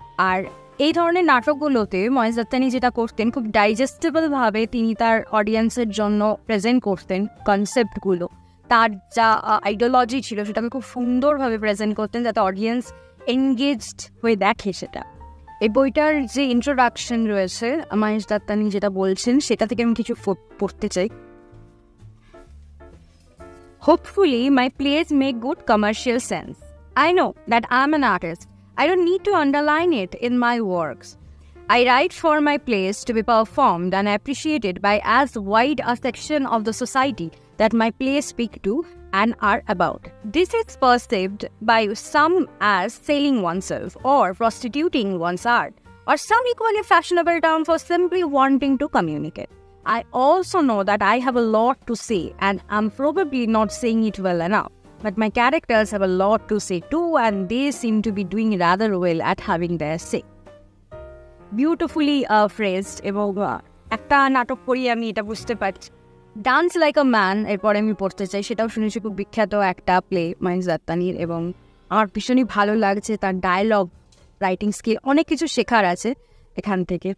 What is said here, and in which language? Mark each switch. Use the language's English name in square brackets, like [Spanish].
[Bangla] আর এই ধরনের নাটকগুলোতে মহেশ দত্তানি যেটা করতেন, খুব ডাইজেস্টেবলভাবে তিনি তার অডিয়েন্সের জন্য প্রেজেন্ট করতেন কনসেপ্টগুলো, তার যা আইডিওলজি ছিল সেটাকে খুব সুন্দরভাবে প্রেজেন্ট করতেন যাতে অডিয়েন্স এনগেজড হয়ে দেখে সেটা। এই বইটার যে ইন্ট্রোডাকশন রয়েছে মহেশ দত্তানি যেটা বলছেন সেটা থেকে আমি কিছু পড়তে চাই। [English] Hopefully, my plays make good commercial sense. I know that I'm an artist. I don't need to underline it in my works. I write for my plays to be performed and appreciated by as wide a section of the society that my plays speak to and are about. This is perceived by some as selling oneself or prostituting one's art, or some equally fashionable term for simply wanting to communicate. I also know that I have a lot to say and I'm probably not saying it well enough. But my characters have a lot to say too, and they seem to be doing rather well at having their say. Beautifully phrased. [Bangla] এবং একটা নাটক পড়ি আমি এটা বুঝতে পারছি। Dance like a man এরপরে আমি পড়তে চাই, সেটাও শুনেছি খুব বিখ্যাত একটা প্লে মহেশ দত্তানির, এবং আমার ভীষণই ভালো লাগছে তার ডায়লগ রাইটিং স্কিল, অনেক কিছু শেখার আছে এখান থেকে।